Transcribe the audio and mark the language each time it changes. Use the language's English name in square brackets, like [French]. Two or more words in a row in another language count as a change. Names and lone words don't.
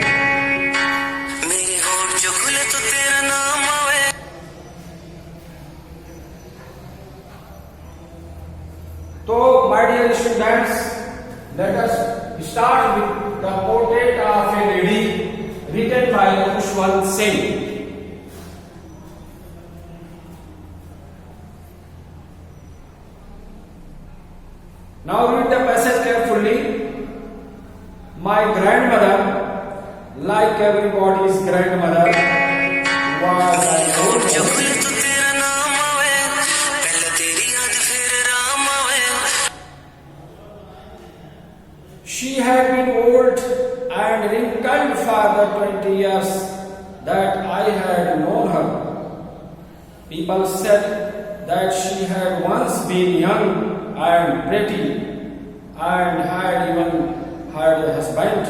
[Hindi] मेरे होठ जो खुले तो तेरा नाम आवे। [English] So my dear students, let us start with The Portrait of a Lady written by Khushwant Singh. Now read the passage carefully. My grandmother, like everybody's grandmother, was an old [Hindi] जो [English] woman. [Hindi] खुले तो तेरा नाम आवे, पहले तेरी याद फिर राम आवे। [English] She had been old and wrinkled for the 20 years that I had known her. People said that she had once been young and pretty and had even had a husband.